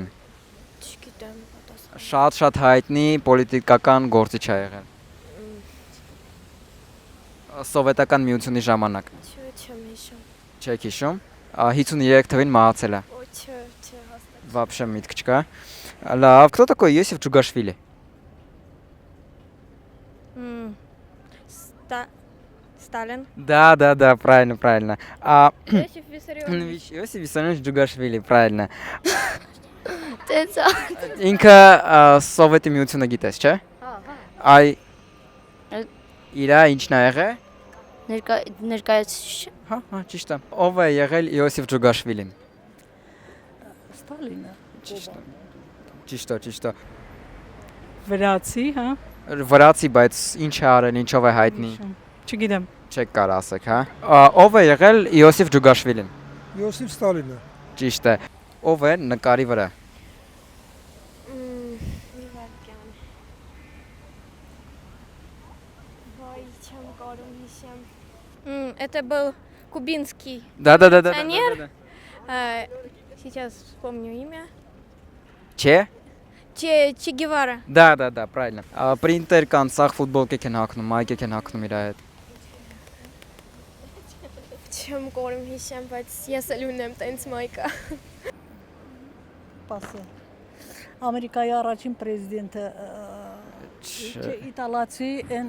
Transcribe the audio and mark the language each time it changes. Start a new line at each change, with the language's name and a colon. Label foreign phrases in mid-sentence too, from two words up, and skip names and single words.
Armenian: Չգիտեմ պատասխան։ Շատ հայտնի պոլիտիկական գործիչ է եղել։ Սովետական միությունի ժամանակ։ Չեմ հիշում։ Չեք հիշում։ 53 թվին մահացել է։ Չէ, հաստատ։ Вообще միտք չկա։ Լավ,
Russian: кто такой Иосиф Джугашвили? Сталин։ Да, правильно. Иосиф Виссарионович։ Иосиф Виссарионович Джугашвили, правильно։
Armenian: Տենց Ինքը Սովետի միությունը գիտես, չէ։ Այ իրա ինչն է եղել։ ներկայացուցիչ։ Հա, ճիշտ է։ Ով է եղել Իոսիֆ Ջուգաշվիլին։ Ստալինը։ Ճիշտ է։ Վրացի, հա։ Վրացի, բայց ինչ է արել, ինչով է հայտնի։ Չգիտեմ։ Չեք կարող ասեք, հա։ Ով է եղել Իոսիֆ Ջուգաշվիլին։ Յոսիֆ Ստալինը։ Ճիշտ է։ Ով է նկարի վրա։
Russian: Вай, чем корм хищем. Это был кубинский Да. пионер. Сейчас вспомню имя.
Armenian: Չէ։ Че Гевара։
Russian: Да, правильно։
Armenian: Պրինտեր կան, սաղ ֆուտբոլկեք են հագնում, մայկեք են հագնում իր հետ։ Չեմ կորում հիշեմ, բայց ես էլ ունեմ տենց մայկա։ Պասը։ Ամերիկայի առաջին պրեզիդենտը իտալացի են